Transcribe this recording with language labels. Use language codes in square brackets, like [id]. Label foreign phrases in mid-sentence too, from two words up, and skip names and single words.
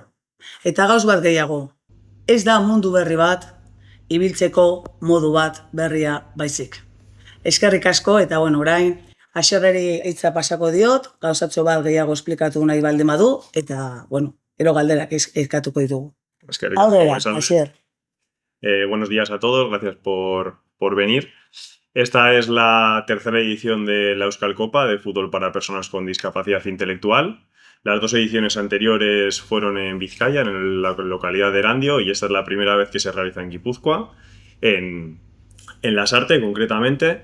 [eu] Eta gauz bat gehiago, ez da mundu berri bat, ibiltzeko modu bat berria baizik. Eskerrik asko eta orain, Aixerreri hitza pasako diot, gauzatxo bat gehiago esplikatu nahi baldin badu, eta, ero galderak eskatuko ditugu. Aurrera, Aixier. [es] Buenos días a todos, gracias por venir. Esta es la tercera edición de la Euskal Copa de fútbol para personas con discapacidad intelectual. Las dos ediciones anteriores fueron en Vizcaya, en la localidad de Erandio, y esta es la primera vez que se realiza en Guipúzcoa, en Lasarte concretamente.